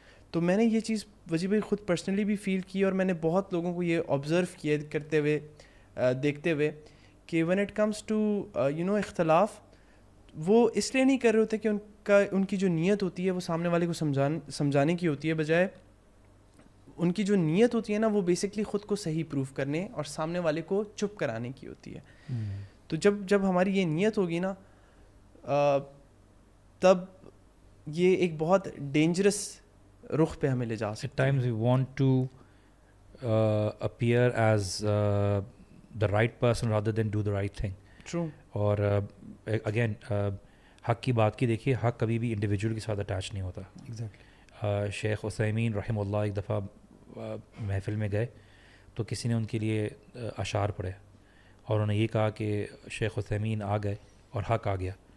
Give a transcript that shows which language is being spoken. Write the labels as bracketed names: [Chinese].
[Urdu] تو میں نے یہ چیز وجیب بھائی خود پرسنلی بھی فیل کی, اور میں نے بہت لوگوں کو یہ آبزرو کیا کرتے ہوئے دیکھتے ہوئے کہ وین اٹ کمس ٹو اختلاف, وہ اس لیے نہیں کر رہے ہوتے کہ ان کی جو نیت ہوتی ہے وہ سامنے والے کو سمجھانے کی ہوتی ہے, بجائے ان کی جو نیت ہوتی ہے نا وہ بیسکلی خود کو صحیح پروف کرنے اور سامنے والے کو چپ کرانے کی ہوتی ہے. تو جب ہماری یہ نیت ہوگی نا تب یہ ایک بہت ڈینجرس رخ پہ ہمیں لے جا سکتا ہے. [English] At times we want to appear as the right person rather than do the right thing. True. [Urdu] اور اگین حق کی بات کی دیکھیے, حق کبھی بھی انڈیویجول کے ساتھ اٹیچ نہیں ہوتا. [English] Exactly. [Urdu] شیخ عثیمین رحمہ اللہ ایک دفعہ محفل میں گئے تو کسی نے ان کے لیے اشعار پڑھے, اور انہوں نے یہ کہا کہ شیخ عثیمین آ گئے اور حق آ گیا.